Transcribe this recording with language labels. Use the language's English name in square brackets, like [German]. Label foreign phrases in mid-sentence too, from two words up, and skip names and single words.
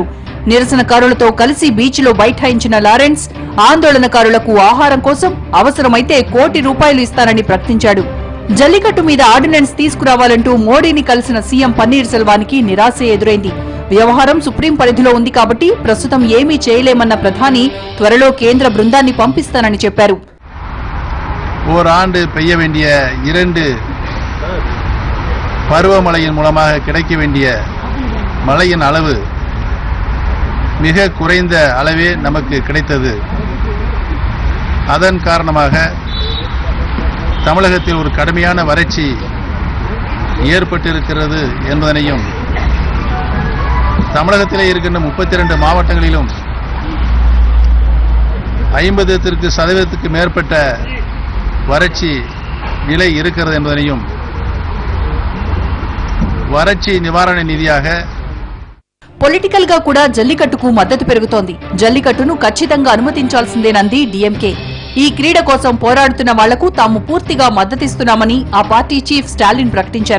[Telugu] నిరసనకారులతో కలిసి బీచ్ లో బైఠాయించిన లారెన్స్ ఆందోళనకారులకు ఆహారం కోసం అవసరమైతే ₹1 కోటి ఇస్తానని ప్రకటించాడు. జల్లికట్టు మీద ఆర్డినెన్స్ తీసుకురావాలంటూ మోడీని కలిసిన సీఎం పన్నీర్ సెల్వానికి నిరాశే ఎదురైంది. వ్యవహారం సుప్రీం పరిధిలో ఉంది కాబట్టి ప్రస్తుతం ఏమీ చేయలేమన్న ప్రధాని త్వరలో కేంద్ర బృందాన్ని పంపిస్తానని చెప్పారు. [Tamil] ஓராண்டு பெய்ய வேண்டிய 2 பருவமழையின் மூலமாக கிடைக்க வேண்டிய மழையின் அளவு மிக குறைந்த அளவே நமக்கு கிடைத்தது. அதன் காரணமாக தமிழகத்தில் ஒரு கடுமையான வறட்சி ஏற்பட்டிருக்கிறது என்பதனையும் தமிழகத்திலே இருக்கின்ற 32 மாவட்டங்களிலும் 50% மேற்பட்ட வறட்சி நிலை இருக்கிறது என்பதனையும் [Telugu] వరల్డ్ నివారణ నిధియాగ పొలిటికల్ గా కూడా జల్లికట్టుకు మద్దతు పెరుగుతోంది. జల్లికట్టును ఖచ్చితంగా అనుమతించాల్సిందేనంది డీఎంకే. ఈ క్రీడ కోసం పోరాడుతున్న వాళ్లకు తాము పూర్తిగా మద్దతిస్తున్నామని ఆ పార్టీ చీఫ్ స్టాలిన్ ప్రకటించారు.